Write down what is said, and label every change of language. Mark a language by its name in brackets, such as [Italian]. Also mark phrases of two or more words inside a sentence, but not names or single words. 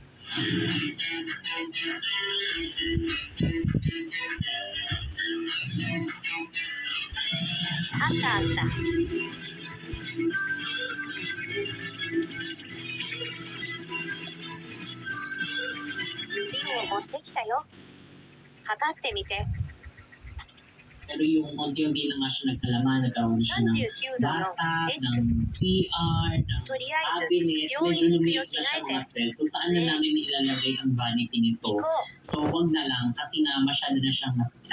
[Japanese] あったあった。リンを持ってきたよ。測ってみて。 [Filipino] Pero yung unti-unti na nga siya nagkalaman, nagkaroon siya ng bata, ng CR, ng cabinet, medyo lumiit na siya mga stress. So saan na namin ilalagay ang vanity nito? So wag na lang, kasi nga masyado na siyang masikip.